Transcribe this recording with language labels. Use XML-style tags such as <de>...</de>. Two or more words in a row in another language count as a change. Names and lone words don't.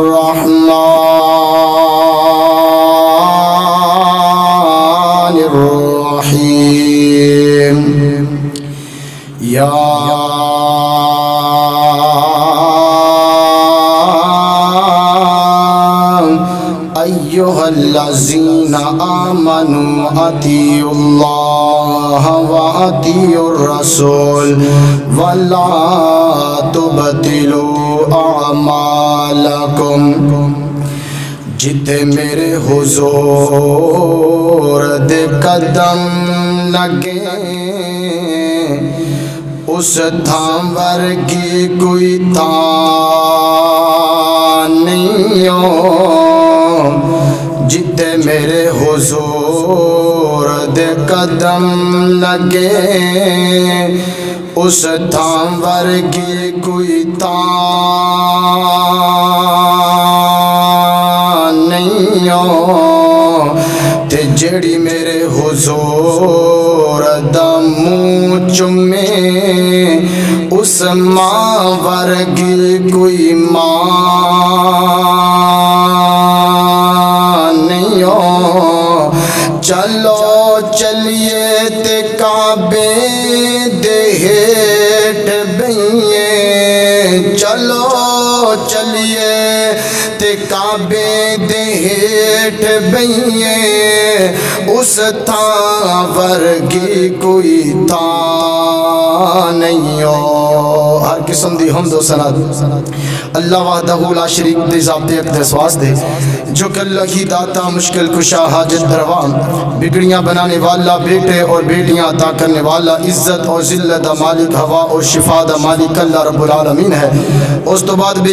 <ar>الرحمن الرحیم یا ایہا الذین آمنوا اطیعوا اللہ واطیعوا الرسول ولا تبطلوا اعمالکم</ar> <pa>جتے میرے حضور دے قدم لگے اس تھام ورگی کوئی تھان نہیں ہو جتے میرے حضور دے قدم لگے اس تھام ورگی کوئی تھان نہیں ہو تے جڑی میرے حضور دا منہ چومے اس ماں ورگی کوئی ماں نہیں ہو چلو چلیے تے کعبے دے ہیٹھ بئیے چلو چلیے تے کعبے دے ہیٹھ بئیے اس تھاں ورگی کوئی تھاں نہیں ہو ہر قسم دی حمد و ثنا</pa> <ar>اللہ وحدہ لا شریک</ar> <pa>دے ذات اقدس واسطے جو کہ اللہ ہی داتا مشکل کشا حاجت روا بگڑیاں بنانے والا بیٹے اور بیٹیاں عطا کرنے والا عزت اور ذلت دا مالک ہوا اور شفا دا مالک</pa> <ar>اللہ رب العالمین</ar> <pa>ہے اس تو بعد بے</pa>